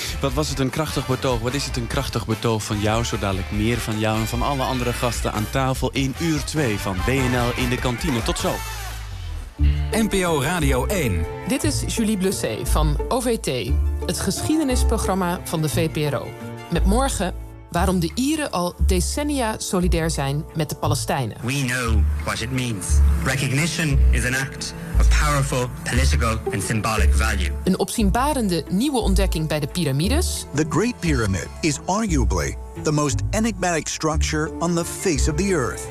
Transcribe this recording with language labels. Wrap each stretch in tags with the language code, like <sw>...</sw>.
<nl>Wat was het een krachtig betoog? Wat is het een krachtig betoog van jou? Zo dadelijk meer van jou en van alle andere gasten aan tafel in uur 2 van BNL in de kantine. Tot zo. NPO Radio 1. Dit is Julie Blusset van OVT, het geschiedenisprogramma van de VPRO. Met morgen waarom de Ieren al decennia solidair zijn met de Palestijnen.</nl> <en>We know what it means. Recognition is an act of powerful political and symbolic value.</en> <nl>Een opzienbarende nieuwe ontdekking bij de piramides.</nl> <en>The Great Pyramid is arguably the most enigmatic structure on the face of the earth.</en>